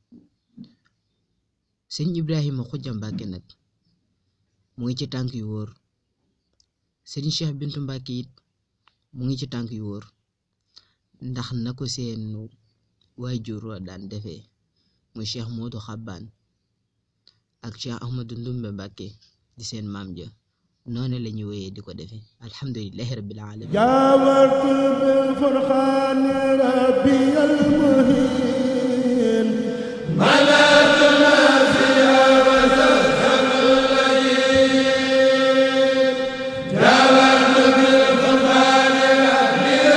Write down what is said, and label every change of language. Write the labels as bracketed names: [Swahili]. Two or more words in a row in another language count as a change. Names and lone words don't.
[Wolof] sëñ Ibrahima Xuja Mbàkke nag mu ngi ci tànk yu wóor sëñ Cheikh Bintu Mbàkke it mu ngi ci tànk yu wóor ndax na ko seen waajur wa daan defee muy Cheikh Modou Xabbaan ak Cheikh Ahmadou Ndoumbe Mbacké di seen maam ja noonu la ñu wéyee di ko defee [Arabic] الحمد لله رب العالمين جاورت بالفرقان ربي المهين ملكنا فيها وزهر الليل جاورت بالفرقان ربي